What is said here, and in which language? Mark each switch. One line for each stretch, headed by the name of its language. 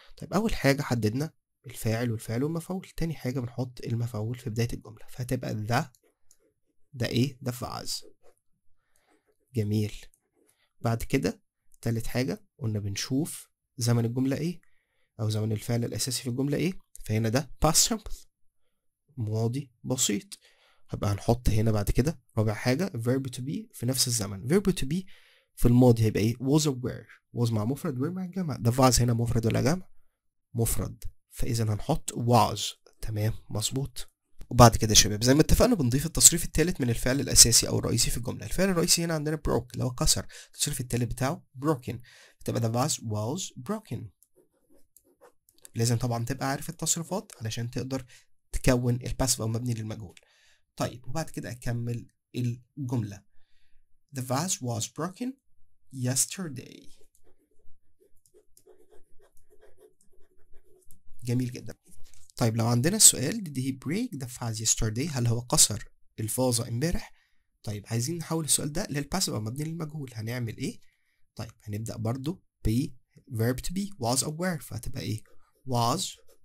Arabic: طيب أول حاجة حددنا الفاعل والفعل والمفعول، تاني حاجة بنحط المفعول في بداية الجملة فهتبقى ده إيه؟ ده vase. جميل. بعد كده تالت حاجة قلنا بنشوف زمن الجملة إيه أو زمن الفعل الأساسي في الجملة إيه، فهنا ده past simple ماضي بسيط. هبقى هنحط هنا بعد كده رابع حاجة verb to be في نفس الزمن. verb to be في الماضي هيبقى ايه؟ was or were. was مع مفرد were مع الجمع. ده vase هنا مفرد ولا جمع؟ مفرد، فإذا هنحط was. تمام مظبوط. وبعد كده يا شباب زي ما اتفقنا بنضيف التصريف الثالث من الفعل الأساسي أو الرئيسي في الجملة. الفعل الرئيسي هنا عندنا broke اللي هو كسر، التصريف الثالث بتاعه broken، فتبقى ده
English: vase was broken.
Arabic: لازم طبعا تبقى عارف التصريفات علشان تقدر تكون الباسف أو مبني للمجهول. طيب وبعد كده أكمل الجملة.
English: The vase was broken yesterday.
Arabic: جميل جدا. طيب لو عندنا السؤال
English: did he break the vase yesterday،
Arabic: هل هو كسر الفازة امبارح؟ طيب عايزين نحول السؤال ده للباسف أو مبني للمجهول، هنعمل إيه؟ طيب هنبدأ برضو ب verb to be was أو were، فهتبقى إيه؟ was.